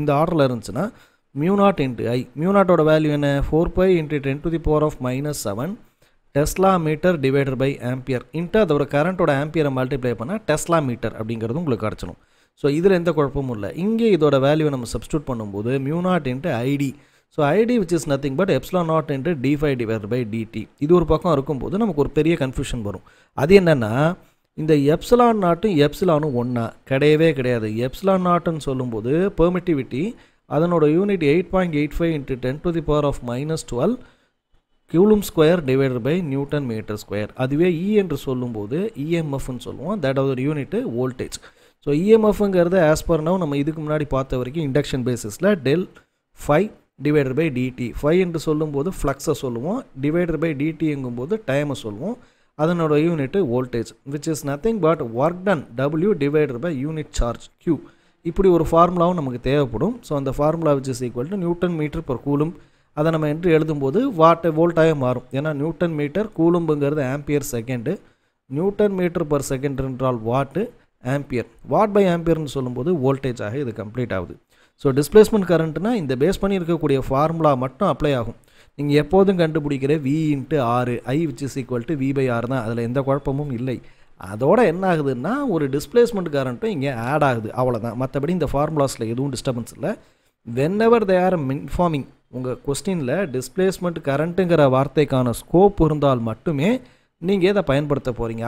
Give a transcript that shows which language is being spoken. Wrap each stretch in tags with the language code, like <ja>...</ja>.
<ta>இந்த ஆர்டரில் இருந்துச்சுன்னா μ0 இன்ட்டு I. μ0ஓட வேல்யூ என்ன, 4π into 10⁻⁻7 Tesla metre divided by ampere into அதோட கரண்ட்டோட ஆம்பியரை மல்டிப்ளை பண்ணால் டெஸ்லா மீட்டர் அப்படிங்கிறது உங்களுக்கு கிடச்சிடும். ஸோ இதில் எந்த குழப்பமும் இல்லை. இங்கே இதோட வேல்யூ நம்ம சப்ஸ்டியூட் பண்ணும்போது μ0 into ID. So ID which is nothing but ε0 into d∅ divided by dt. இது ஒரு பக்கம் இருக்கும்போது நமக்கு ஒரு பெரிய கன்ஃபியூஷன் வரும். அது என்னென்னா, இந்த ε0ம் எப்சிலானும் ஒன்றா கிடையவே கிடையாது. ε0ன்னு சொல்லும்போது பெர்மிட்டிவிட்டி அதனோட unit 8.85 into 10⁻⁻12 coulomb square divided by Newton metre square. அதுவே E என்று சொல்லும்போது EMFன்னு சொல்லுவோம். தட் ஒரு unit voltage. So இஎம்எஃப்ங்கிறது as per now நம்ம இதுக்கு முன்னாடி பார்த்த வரைக்கும் இண்டக்ஷன் பேசிஸில் del five divided by DD. Five என்று சொல்லும்போது ஃப்ளக்ஸை சொல்லுவோம், டிவைடட் பை டிடிங்கும்போது டைமை சொல்லுவோம். அதனோட unit voltage</ta> <en>Which is nothing but work done W divided by unit charge Q.</en> <ta>இப்படி ஒரு ஃபார்முலாவும் நமக்கு தேவைப்படும். ஸோ அந்த formula</ta> <en>Which is equal to newton metre per coulomb.</en> <ta>அதை நம்ம என்று எழுதும்போது வோல்ட்டாக மாறும். ஏன்னா Newton metre, கூலும்புங்கிறது ampere second, Newton metre per second என்றால் வாட்டு, ஆம்பியர், வாட் பை ஆம்பியர்னு சொல்லும்போது வோல்டேஜாக இது கம்ப்ளீட் ஆகுது. ஸோ டிஸ்பிளேஸ்மெண்ட் கரண்ட்னா இந்த பேஸ் பண்ணி இருக்கக்கூடிய ஃபார்முலா மட்டும் அப்ளை ஆகும். நீங்கள் எப்போதும் கண்டுபிடிக்கிற V × R, I which is equal to V by R தான். அதில் எந்த குழப்பமும் இல்லை. அதோட என்ன ஆகுதுன்னா ஒரு டிஸ்பிளேஸ்மெண்ட் கரண்ட்டும் இங்கே ஆட் ஆகுது, அவ்வளோதான். மற்றபடி இந்த ஃபார்முலாஸில் எதுவும் டிஸ்டர்பன்ஸ் இல்லை.</ta> <en>whenever they are informing,</en> <ta>உங்கள் கொஸ்டினில் டிஸ்பிளேஸ்மெண்ட் கரண்ட்டுங்கிற வார்த்தைக்கான ஸ்கோப் இருந்தால் மட்டுமே நீங்கள் இதை பயன்படுத்த போகிறீங்க.</ta>